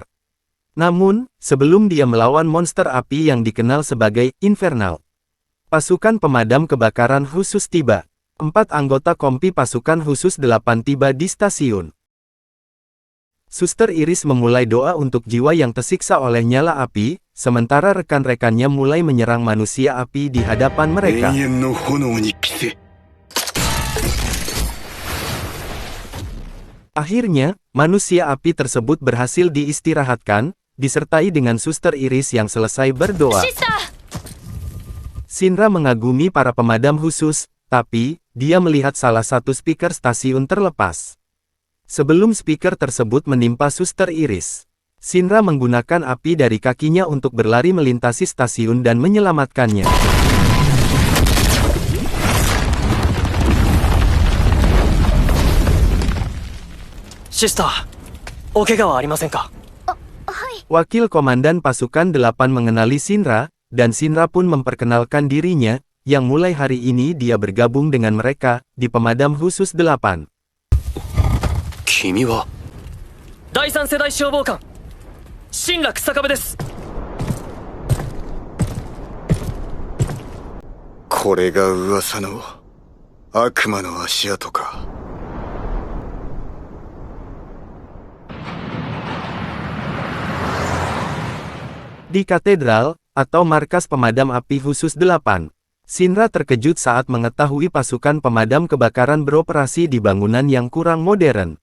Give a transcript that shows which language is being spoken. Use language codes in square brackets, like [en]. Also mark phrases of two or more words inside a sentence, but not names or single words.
[id] Namun, sebelum dia melawan monster api yang dikenal sebagai Infernal, pasukan pemadam kebakaran khusus tiba. 4 anggota kompi pasukan khusus 8 tiba di stasiun. Suster Iris memulai doa untuk jiwa yang tersiksa oleh nyala api, sementara rekan-rekannya mulai menyerang manusia api di hadapan mereka. [ja] 永遠の炎に着せ。 [id] Akhirnya, manusia api tersebut berhasil diistirahatkan, disertai dengan Suster Iris yang selesai berdoa. Shinra mengagumi para pemadam khusus, tapi dia melihat salah satu speaker stasiun terlepas. Sebelum speaker tersebut menimpa Suster Iris, Shinra menggunakan api dari kakinya untuk berlari melintasi stasiun dan menyelamatkannya. [ja] Sister, お怪我はありませんか? [id] Wakil Komandan Pasukan 8 mengenali Shinra, dan Shinra pun memperkenalkan dirinya, yang mulai hari ini dia bergabung dengan mereka, di Pemadam Khusus 8. [ja] 君は第三世代消防官、新楽草壁です。これが噂の悪魔の足跡か。 [id] Di katedral, atau markas pemadam api khusus 8, Shinra terkejut saat mengetahui pasukan pemadam kebakaran beroperasi di bangunan yang kurang modern.